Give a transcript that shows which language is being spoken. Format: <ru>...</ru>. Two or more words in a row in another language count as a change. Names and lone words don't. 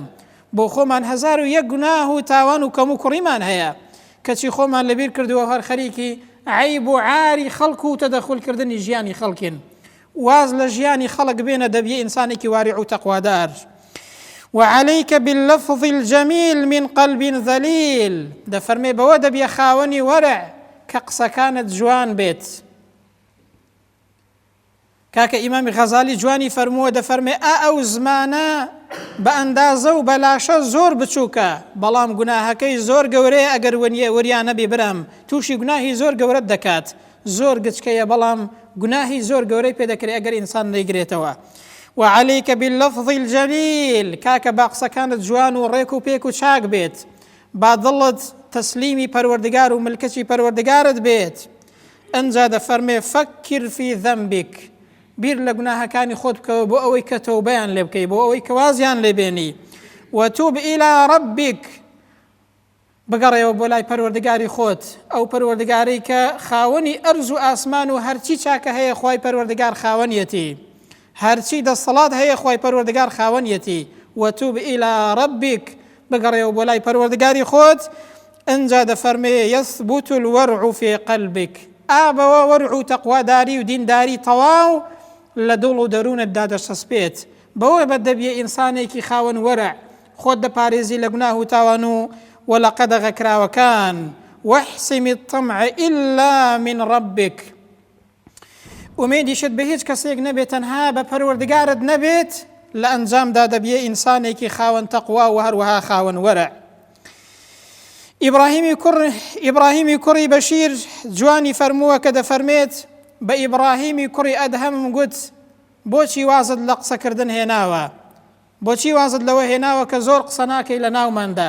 <ckb>بۆ خۆمان 1001 گوناه و تاوان و کەم و کوڕیمان هەیە، کەچی خۆمان لەبیر کردووە هەر خەریکی عیب و عاری خەڵک و تەدەخولکردنی ژیانی خەڵکین، واز لە ژیانی خەڵک بێنە دەبیە ئینسانێکی واریع و تەقوادار.</ckb> <ar>وعليك باللفظ الجميل من قلب ذليل،</ar> <ckb>دەفەرمێ بەوە دەبیە خاوەنی وەرع کە قسەکانت جوان بێت. کاکە ئیمامی غەزالی جوانی فەرمووە، دەفەرمێ ئەو زمانە بە ئەندازە و بەلاشە زۆر بچووکە، بەڵام گوناهەکەی زۆر گەورەیە، ئەگەر وەریان نەبێ برام تووشی گوناهی زۆر گەورەت دەکات، زۆر گچکەیە بەڵام گوناهی زۆر گەورەی پێ دەکرێت ئەگەر ئینسان نەیگرێتەوە.</ckb> <ar>وعليك باللفظ الجميل،</ar> <ckb>کاکە با قسەکانت جوان و ڕێک و پێک و چاک بێت، با دڵت تەسلیمی پەروەردگار و ملکەتی پەروەردگارت بێت. ئەنجا دەفەرمێ</ckb> <ar>فەکر فی ذەنبک،</ar> <ckb>بیر لە گوناهەکانی خۆت بکەوە بۆ ئەوەی کە تەوبەیان لێ بکەی، بۆ ئەوەی کە وازیان لێبێنی.</ckb> <ar>وتوب إلى ربك،</ar> <ckb>بگەڕێەوە بۆ لای پەروەردگاری خۆت، ئەو پەروەردگارەی کە خاوەنی ئەرز و ئاسمان و هەرچی چاکە هەیە خوای پەروەردگار خاوەنیەتی، هەرچی دەسەڵات هەیە خوای پەروەردگار خاوەنیەتی.</ckb> <ar>وتوب إلى ربك،</ar> <ckb>بگەڕێەوە بۆ لای پەروەردگاری خۆت. ئەنجا دەفەرمێ</ckb> <ar>يثبت الورع في قلبك،</ar> <ckb>ئابەوە وەرع و تەقواداری و دینداری تەواو لە دڵ و دەروونتدا دەچەسپێت. بەوە بە دەبیە ئینسانێکی خاوەن وەرع، خۆت دەپارێزی لە گوناه و تاوان و وەلە قەدەغە کراوەکان.</ckb> <ar>واحسم الطمع إلا من ربك،</ar> <ckb>ئومێدیشت بە هیچ کەسێک نەبێت تەنها بە پەروەردگارت نەبێت، لە ئەنجامدا دەبیە ئینسانێکی خاوەن تەقوا و هەروەها خاوەن وەرع. ئیبراهیمی کوڕی بەشیر جوانی فەرمووە کە دەفەرمێت بە ئیبراهیمی کوڕی ئەدهەم گوت بۆچی وازت لە قسەکردن هێناوە، بۆچی وازت لەوە هێناوە کە زۆر قسە ناکەی لە ناوماندا.</ckb>